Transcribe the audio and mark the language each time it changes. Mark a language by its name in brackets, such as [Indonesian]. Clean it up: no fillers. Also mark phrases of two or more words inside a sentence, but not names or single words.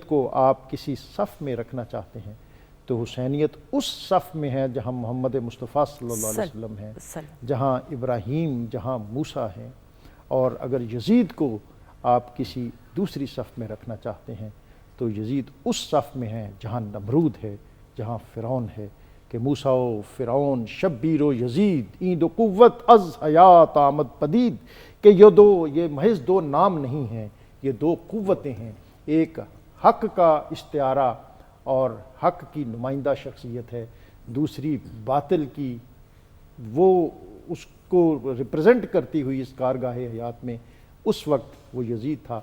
[Urdu] کو آپ کسی صف میں رکھنا چاہتے ہیں تو حسینیت اس صف میں ہے جہاں محمد مصطفیٰ صلی اللہ علیہ وسلم ہیں، جہاں ابراہیم، جہاں موسیٰ ہیں، اور اگر یزید کو آپ کسی دوسری صف میں رکھنا چاہتے ہیں تو یزید اس صف میں ہے جہاں نمرود ہے، جہاں فرعون ہے، کہ [Persian] موسیٰ و فرعون شبیر و یزید این دو قوت از حیات آمد پدید، [Urdu] کہ یہ محض دو نام نہیں ہیں، یہ دو قوتیں ہیں، ایک حق کا استعارہ اور حق کی نمائندہ شخصیت ہے، دوسری باطل کی وہ اس کو ریپرزینٹ کرتی ہوئی اس کارگاہ حیات میں اس وقت وہ یزید تھا.